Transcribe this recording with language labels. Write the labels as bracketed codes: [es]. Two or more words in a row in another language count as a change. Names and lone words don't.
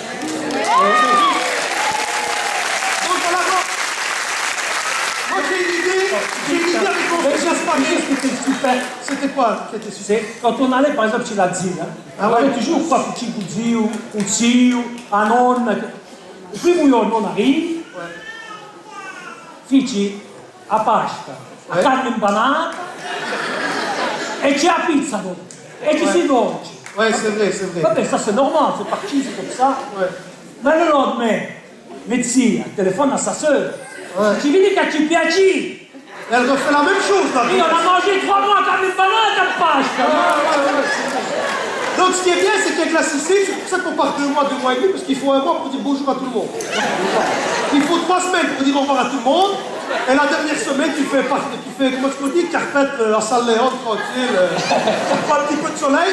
[fr] Donc voilà, moi j'ai une idée avec mon frère Gaspard. C'était super. C'était quoi qui était super? C'est quand on allait par exemple chez la Zine, on avait toujours quoi pour Kikouzi ou Tio, Anon. Et puis on arrive, [scn] Fici, a pasta, a carne impanata, et c'è la pizza dopo, e ci si dolce. [fr] Ouais, c'est vrai, c'est vrai. Vabbè, ça c'est normal, c'est parti, c'est comme ça. Ouais. Mais le lendemain, Metzia téléphone à sa sœur. [scn] Tu vedi che ci piaci? [fr] Elle refait la même chose là. Io on a mangé 3 mois [scn] carne impanata a pasta. [fr] Donc ce qui est bien, c'est qu'avec la Sicile, c'est pour ça qu'on part 2 mois, 2 mois et demi, parce qu'il faut 1 mois pour dire bonjour à tout le monde. Il faut 3 semaines pour dire au revoir à tout le monde. Et la dernière semaine, tu fais comment je peux dire, carpette à San Léon, tranquille, tu prends un petit peu de soleil.